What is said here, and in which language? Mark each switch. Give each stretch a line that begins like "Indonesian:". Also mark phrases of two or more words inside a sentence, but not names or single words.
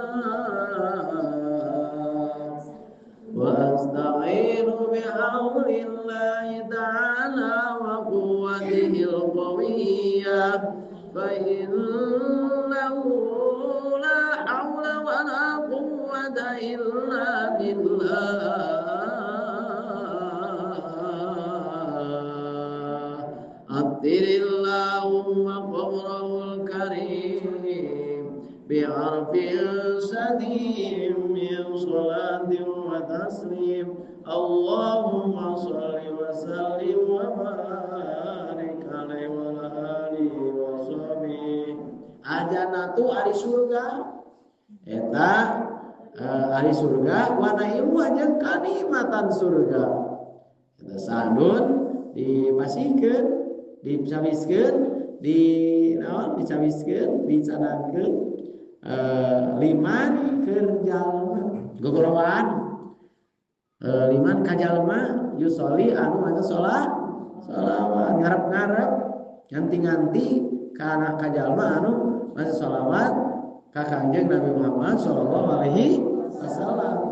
Arabic: وأستعين بحول الله تعالى وقوته القوية فإنه لا حول ولا قوة إلا بالله. عطر اللهم قبره الكريم بعرف شذي من صلاة وتسليم. اللهم صل وسلم وبارك عليه وعلى آله وصحبه.
Sundanese: Ajanatu ari surga eta ari surga
Arabic: ونعيم
Sundanese: jeung kanikmatan surga. Eta sadun dipasihkeun, dicawiskeun, dicawiskeun, dicadangkeun liman keur jalma gogorowan liman ka jalma yusoli anu maca sholawat ngarep-ngarep nganti-nganti kana ka jalma anu maca sholawat ka Kangjeng Nabi Muhammad
Arabic: صلى الله عليه وسلم.